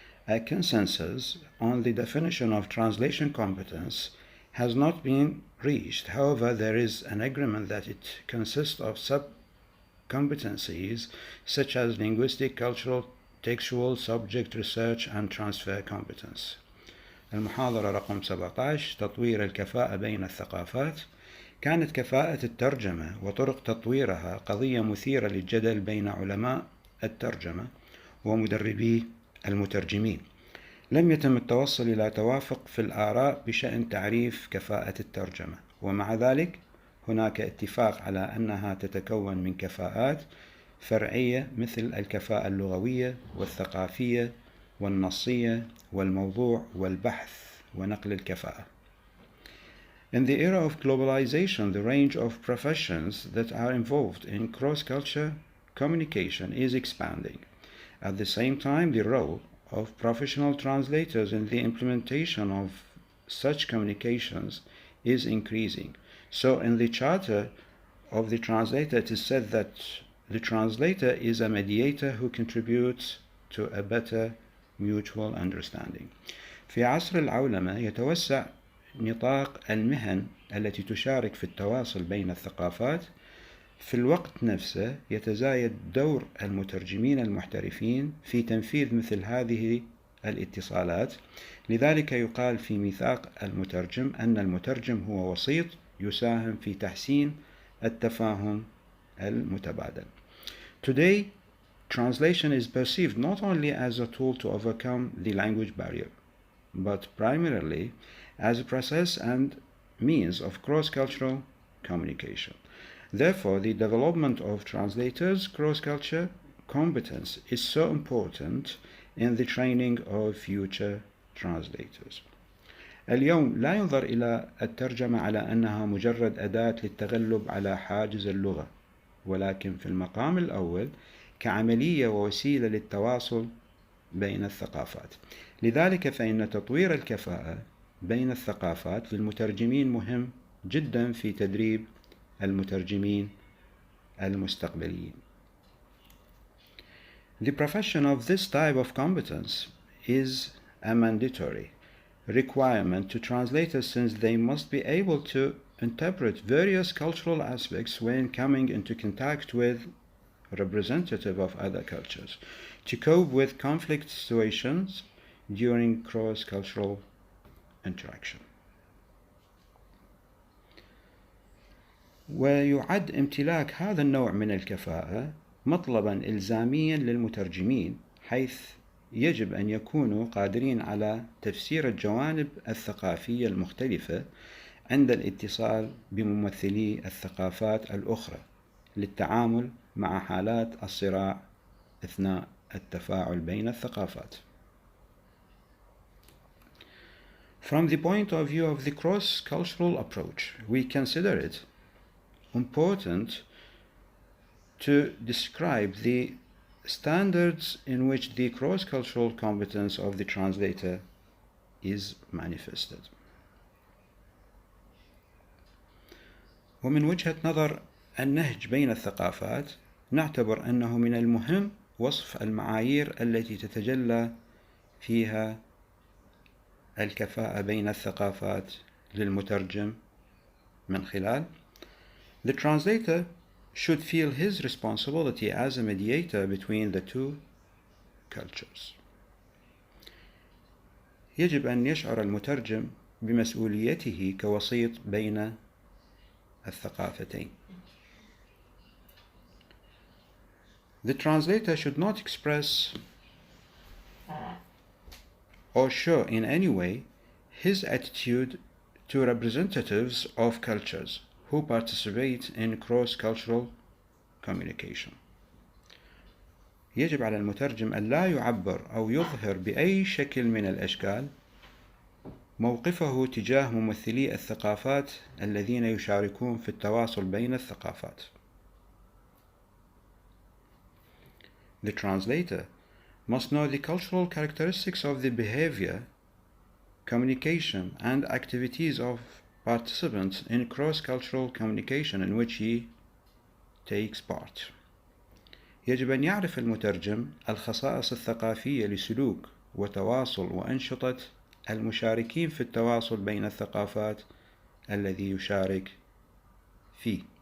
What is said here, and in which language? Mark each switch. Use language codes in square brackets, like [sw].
[en] A consensus on the definition of translation competence has not been reached. However, there is an agreement that it consists of sub-competencies such as linguistic, cultural, textual, subject research and transfer competence. [ar] المحاضرة رقم 17 تطوير الكفاءة بين الثقافات. كانت كفاءة الترجمة وطرق تطويرها قضية مثيرة للجدل بين علماء الترجمة ومدربي المترجمين. لم يتم التوصل إلى توافق في الآراء بشأن تعريف كفاءة الترجمة، ومع ذلك هناك اتفاق على أنها تتكون من كفاءات فرعية مثل الكفاءة اللغوية والثقافية والنصية والموضوع والبحث ونقل الكفاءة. [en] In the era of globalization, the range of professions that are involved in cross-culture communication is expanding. At the same time, the role of professional translators in the implementation of such communications is increasing. So in the charter of the translator, it is said that the translator is a mediator who contributes to a better mutual understanding. [ar] في عصر العولمة يتوسع نطاق المهن التي تشارك في التواصل بين الثقافات. في الوقت نفسه يتزايد دور المترجمين المحترفين في تنفيذ مثل هذه الاتصالات. لذلك يقال في ميثاق المترجم أن المترجم هو وسيط يساهم في تحسين التفاهم المتبادل. [en] Today, translation is perceived not only as a tool to overcome the language barrier, but primarily as a process and means of cross-cultural communication. Therefore, the development of translators' cross-culture competence is so important in the training of future translators. [ar] اليوم لا ينظر إلى الترجمة على أنها مجرد أداة للتغلب على حاجز اللغة، ولكن في المقام الأول كعملية ووسيلة للتواصل بين الثقافات. لذلك فإن تطوير الكفاءة بين الثقافات للمترجمين مهم جدا في تدريب المترجمين المستقبليين. [en] The profession of this type of competence is a mandatory requirement to translators since they must be able to interpret various cultural aspects when coming into contact with representatives of other cultures, to cope with conflict situations during cross-cultural interaction. [ar] ويعد امتلاك هذا النوع من الكفاءة مطلبا إلزاميا للمترجمين، حيث يجب أن يكونوا قادرين على تفسير الجوانب الثقافية المختلفة عند الاتصال بممثلي الثقافات الأخرى للتعامل مع حالات الصراع أثناء التفاعل بين الثقافات. [en] From the point of view of the cross-cultural approach, we consider it important to describe the standards in which the cross-cultural competence of the translator is manifested. [ar] ومن وجهة نظر النهج بين الثقافات نعتبر أنه من المهم وصف المعايير التي تتجلى فيها الكفاءة بين الثقافات للمترجم من خلال [en] The translator should feel his responsibility as a mediator between the two cultures. [ar] يجب أن يشعر المترجم بمسؤوليته كوسيط بين الثقافتين. [en] The translator should not express or show in any way his attitude to representatives of cultures who participate in cross-cultural communication. [ar] يجب على المترجم أن لا يعبر أو يظهر بأي شكل من الأشكال موقفه تجاه ممثلي الثقافات الذين يشاركون في التواصل بين الثقافات. [en] The translator must know the cultural characteristics of the behavior, communication, and activities of participants in cross-cultural communication in which he takes part. [ar] يجب أن يعرف المترجم الخصائص الثقافية لسلوك وتواصل وأنشطة المشاركين في التواصل بين الثقافات الذي يشارك فيه.